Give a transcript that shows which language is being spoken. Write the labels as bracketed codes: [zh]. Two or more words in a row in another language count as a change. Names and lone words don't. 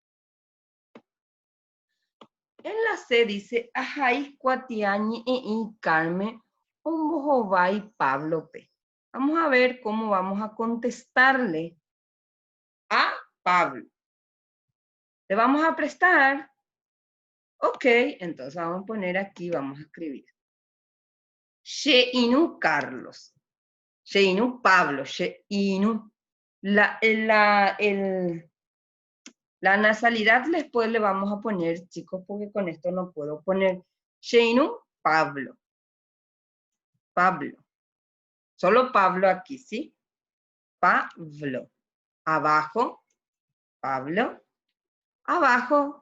[es] En la C dice, Ajay, Cuatiañi y Carmen, y Pablo P. Vamos a ver cómo vamos a contestarle a Pablo. ¿Le vamos a prestar? Ok, entonces vamos a poner aquí, vamos a escribir. Sheinu Carlos. Sheinu Pablo. Sheinu. La nasalidad después le vamos a poner, chicos, porque con esto no puedo poner. Sheinu, Pablo. Pablo. Solo Pablo aquí, ¿sí? Pablo. Abajo, Pablo. Abajo.